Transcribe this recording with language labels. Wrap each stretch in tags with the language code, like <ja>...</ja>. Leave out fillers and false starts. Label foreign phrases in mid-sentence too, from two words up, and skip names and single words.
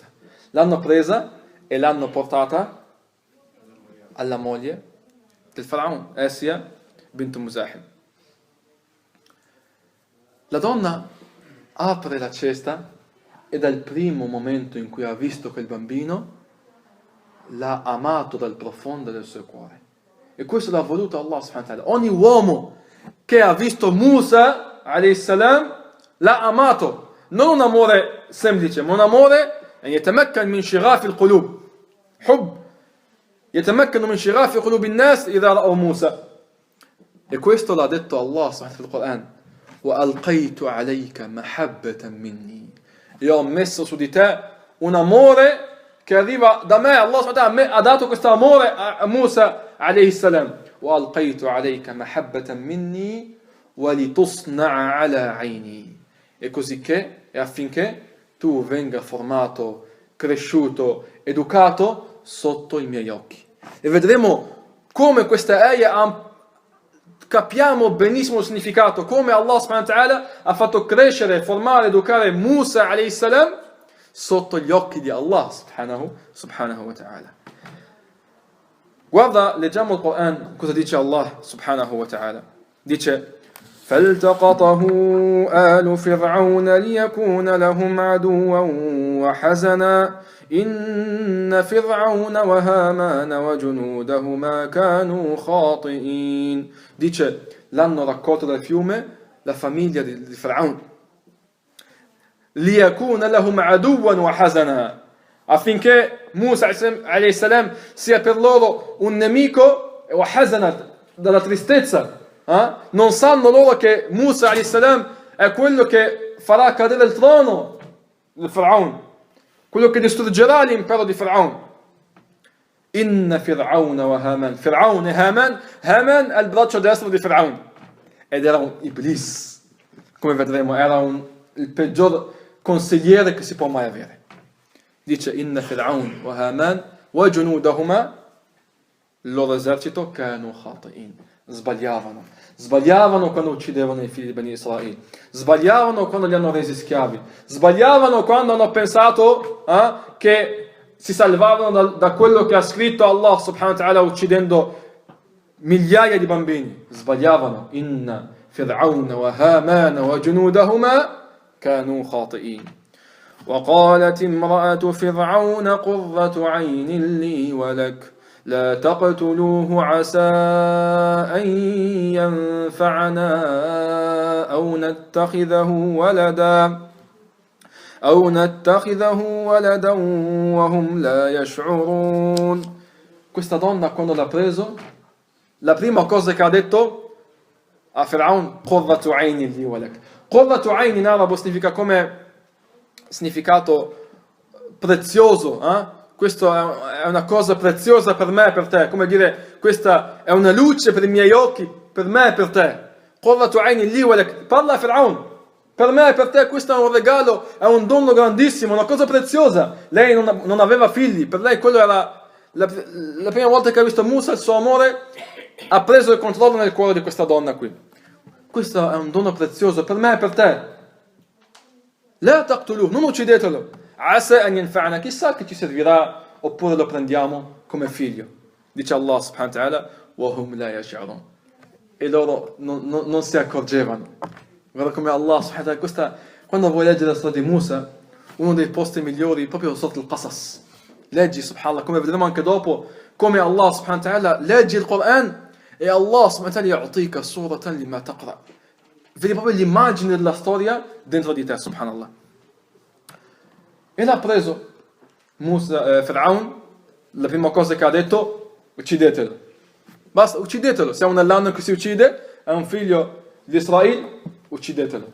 <it>L'hanno presa e l'hanno portata alla moglie del faraone, Asia bint Muzahim. La donna apre la cesta e dal primo momento in cui ha visto quel bambino l'ha amato dal profondo del suo cuore. E questo l'ha voluto</it> <ar>الله سبحانه وتعالى.</ar> <it>Ogni uomo che ha visto Musa</it> <ar>عليه السلام</ar> <it>l'ha amato, non un amore semplice, ma un amore</it> <ar>يتمكن من شغاف القلوب حب يتمكن من شغاف قلوب الناس إذا رأوا موسى.</ar> <it>E questo l'ha detto</it> <ar>الله سبحانه وتعالى</ar> <it>nel Quran:</it> <ar>وَأَلْقَيْتُ عَلَيْكَ مَحَبَّةً مِنِّي.</ar> <it>Io ho messo su di te un amore che arriva da me.</it> <ar>الله سبحانه وتعالى</ar> <it>ha dato questo amore a Musa</it> <ar>عليه السلام. وَأَلْقَيْتُ عَلَيْكَ مَحَبَّةً مِنِّي وَلِتُصْنَعَ عَلَى عَيْنِي.</ar> <it>E così che, e affinché tu venga formato, cresciuto, educato sotto i miei occhi. E vedremo come questa ayah capiamo benissimo il significato, come</it> <ar>الله سبحانه وتعالى</ar> <it>ha fatto crescere, formare, educare Musa</it> <ar>عليه السلام</ar> <it>sotto gli occhi di</it> <ar>الله سبحانه وتعالى.</ar> <it>Guarda, leggiamo il Quran, cosa dice</it> <ar>الله سبحانه وتعالى. Dice: فالتقطه آل فرعون ليكون لهم عدوا وحزنا إن فرعون وهامان وجنودهما كانوا خاطئين.</ar> <it>Dice, l'hanno raccolto dal fiume la famiglia di Fir'aun.</it> <ar>ليكون لهم عدوا وحزنا,</ar> <it>affinché Musa</it> <ar>عليه السلام</ar> <it>sia per loro un nemico e hazanat, dalla tristezza. Non sanno loro che Musa</it> <ar>عليه السلام</ar> <it>è quello che farà cadere il trono di Faraon, quello che distruggerà l'impero di Faraon.</it> <ar>إن فرعون وهامان. Fir'aun e Haman.</ar> <it>Haman è il braccio destro di Fir'aun. Ed era un iblis. Come vedremo, era il peggior consigliere che si può mai avere. Dice,</it> <ar>إن فرعون وهامان وجنودهما,</ar> <it>il loro esercito,</it> <ar>كانوا خاطئين.</ar> <it>Sbagliavano quando uccidevano i figli di Bani Israele. Sbagliavano quando li hanno resi schiavi. Sbagliavano quando hanno pensato che si salvavano da quello che ha scritto</it> <ar>الله سبحانه وتعالى</ar> <it>uccidendo migliaia di bambini. Sbagliavano.</it> <ar>إن فرعون وهامان وجنودهما كانوا خاطئين. وقالت امرأة فرعون قرة عين لي ولك لا تقتلوه عسى أن ينفعنا أو نتخذه ولدا وهم لا يشعرون.</ar> <it>Questa donna quando l'ha preso, la prima cosa che ha detto a Fir'aun,</it> <ar>قرة عين لي ولك. قرة عين</ar> <it>in arabo significa come significato prezioso, questo è una cosa preziosa per me e per te, come dire, questa è una luce per i miei occhi, per me e per te.</it> <ar>قرة عين لي ولك.</ar> <it>Parla a Fir'aun, per me e per te questo è un regalo, è un dono grandissimo, una cosa preziosa. Lei non aveva figli, per lei quello era la prima volta che ha visto Musa, il suo amore ha preso il controllo nel cuore di questa donna qui. Questo è un dono prezioso per me e per te.</it> <ar>لا تقتلوه,</ar> <it>non uccidetelo.</it> <ar>عسى أن ينفعنا,</ar> <it>chissà che ci servirà, oppure lo prendiamo come figlio. Dice</it> <ar>الله سبحانه وتعالى, وهم لا يشعرون.</ar> <it>E loro non si accorgevano. Guarda come</it> <ar>الله سبحانه وتعالى,</ar> <it>quando vuoi leggere la storia di Musa, uno dei posti migliori proprio sotto il Qasas. Leggi subhanallah, come vedremo anche dopo, come</it> <ar>الله سبحانه وتعالى</ar> <it>leggi il Quran e</it> <ar>الله سبحانه وتعالى يأتيك صورة لما تقرأ.</ar> <it>Vedi proprio l'immagine della storia dentro di te, subhanallah. E l'ha preso Fir'aun, la prima cosa che ha detto, uccidetelo. Basta, uccidetelo. Siamo nell'anno che si uccide, è un figlio di Israele, uccidetelo.</it>